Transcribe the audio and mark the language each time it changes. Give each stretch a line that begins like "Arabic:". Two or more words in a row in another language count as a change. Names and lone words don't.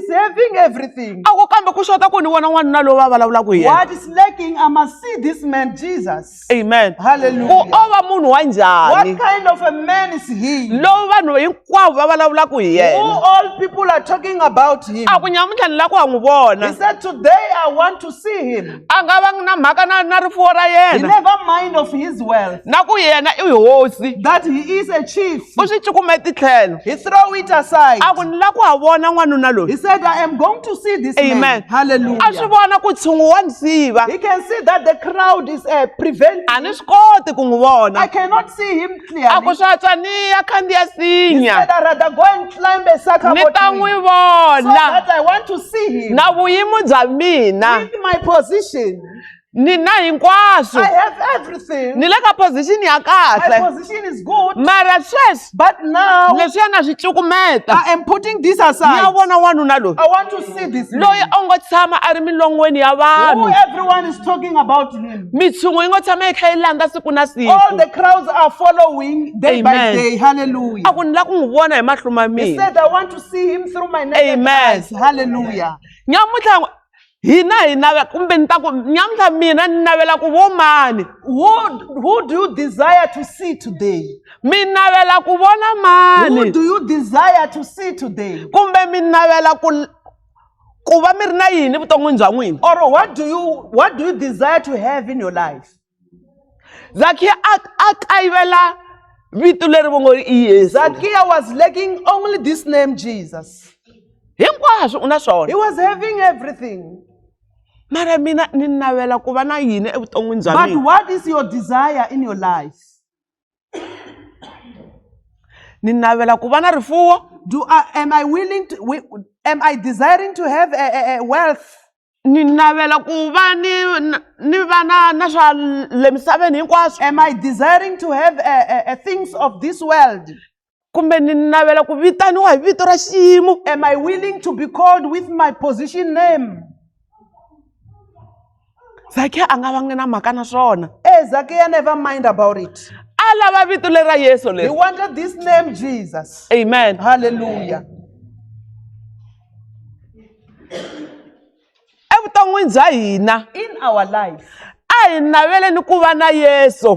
Tsonga: A ku kambe ku xota ku ni vona n'wanuna loyi va vulavulaka hi yena.
English: What is lacking thinking, I must see this man Jesus. Amen. Hallelujah.
Tsonga: Ku ova munhu wa
English: What
Tsonga: njhani
English: kind of a man is he?
Tsonga: lowu vanhu hinkwavo va vulavulaka hi
English: Who
Tsonga: yena.
English: all people are talking about him.
Tsonga: A ku nyamuntlha ni lava ku ya n'wi
English: He
Tsonga: vona.
English: said, today I want to see him.
Tsonga: A nga vangi na mhaka na rifuwo ra
English: He
Tsonga: yena
English: never mind of his wealth,
Tsonga: na ku yena i hosi.
English: that he is a chief.
Tsonga: U swi cukume titlhelo.
English: He throw it aside.
Tsonga: A ku ni lava ku ya vona n'wanuna
English: He
Tsonga: loyi.
English: said, I am going to see this Amen. man.
Tsonga: A swi
English: Hallelujah.
Tsonga: vona ku tshungu wa ni siva.
English: He can see that the crowd is preventing.
Tsonga: A ni swi koti ku n'wi
English: I
Tsonga: vona.
English: cannot see him
Tsonga: A ku
English: clearly.
Tsonga: swa twa ni ya khandziya
English: He
Tsonga: sinya
English: said, I'd rather go and climb a
Tsonga: ni
English: sycamore
Tsonga: ta
English: tree
Tsonga: n'wi
English: so
Tsonga: vona
English: that I want to see him.
Tsonga: na vuyimo bya mina
English: With my position,
Tsonga: ni na hinkwaswo
English: I have everything.
Tsonga: ni le ka position ya
English: My
Tsonga: kahle
English: position is good.
Tsonga: mara sweswi
English: But now
Tsonga: leswiya na swi cukumeta
English: I am putting this
Tsonga: ni ya
English: aside.
Tsonga: vona n'wanuna loyi
English: I want to see this
Tsonga: loyi
English: man.
Tsonga: a ngo tshama a ri milon'weni ya
English: Who
Tsonga: vanhu
English: everyone is talking about him.
Tsonga: mitshungu yi ngo tshama yi kha yi landza siku na
English: All
Tsonga: siku
English: the crowds are following day by Amen. day. Hallelujah.
Tsonga: a ku ni lava ku n'wi vona hi mahlo ma
English: He
Tsonga: mina
English: said, I want to see him through my naked Amen. eyes. Hallelujah.
Tsonga: nyamuntlha hina hi navela kumbe ni ta ku nyamuntlha mina ni navela ku vo mani
English: Who do you desire to see today?
Tsonga: mi navela ku vona
English: Who
Tsonga: mani
English: do you desire to see today?
Tsonga: kumbe mi navela ku va mi ri na yini vuton'wini bya n'wina.
English: Or what do you desire to have in your life?
Tsonga: Zakhiya a kayivela vito leri vo ngo i Yesu.
English: Zacchaeus was lacking only this name Jesus.
Tsonga: Hinkwaswo u na
English: He
Tsonga: swona.
English: was having everything.
Tsonga: Mara mina ni navela ku va na yini evuton'wini bya
English: But
Tsonga: mina.
English: what is your desire in your life?
Tsonga: Ni navela ku va na rifuwo.
English: Am I desiring to have a wealth?
Tsonga: Ni navela ku va ni va na swa le misaveni hinkwaswo.
English: Am I desiring to have things of this world?
Tsonga: Kumbe ni navela ku vitaniwa hi vito ra xiyimo.
English: Am I willing to be called with my position name?
Tsonga: Zakhiya a nga vangi na mhaka na swona.
English: Zacchaeus never mind about it.
Tsonga: A lava vito leri ra Yesu
English: He
Tsonga: leri.
English: wanted this name Jesus. Amen. Hallelujah.
Tsonga: Evuton'wini bya hina
English: In our life,
Tsonga: a hi naveleni ku va na Yesu.